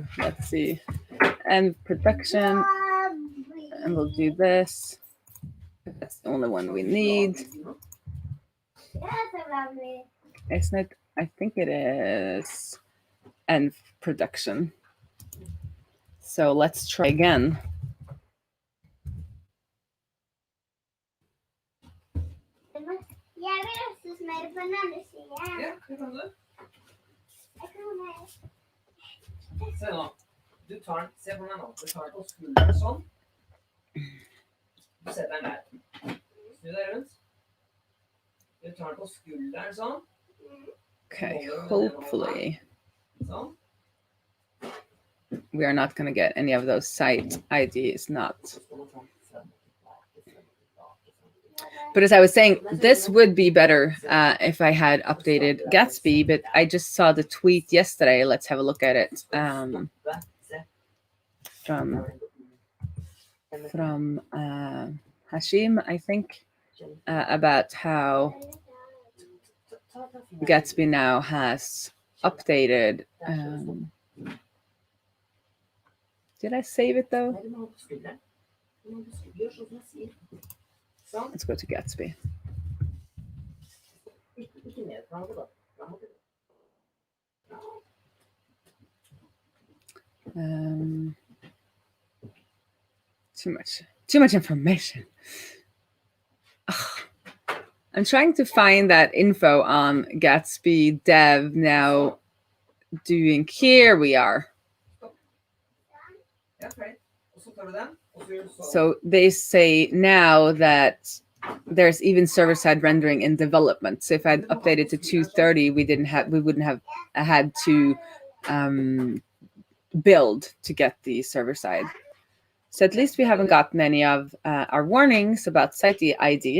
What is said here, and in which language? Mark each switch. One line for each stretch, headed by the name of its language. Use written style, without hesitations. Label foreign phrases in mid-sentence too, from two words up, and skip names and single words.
English: Let's see. And production. And we'll do this. That's the only one we need. Isn't it? I think it is. And production. So let's try again.
Norwegian: Se nå. Se på meg nå. Du tar den på skulderen sånn. Du setter den der. Snu deg rundt. Du tar den på skulderen sånn.
English: Okay, hopefully
Norwegian: Sånn.
English: we are not going to get any of those site IDs not. But as I was saying, this would be better if I had updated Gatsby, but I just saw the tweet yesterday. Let's have a look at it. From Hashim, I think, about how Gatsby now has updated. Did I save it though? Let's go to Gatsby.
Norwegian: ikke ned fra det da. Fram og tilbake.
English: Too much information. Ugh. I'm trying to find that info on Gatsby dev now. Doing here we are.
Norwegian: Ja, ferdig. Og så tar du den, og så gjør du sånn.
English: So they say now that there's even server-side rendering in development. So if I'd updated to 230, we wouldn't have had to build to get the server-side. So at least we haven't gotten any of our warnings about site ID.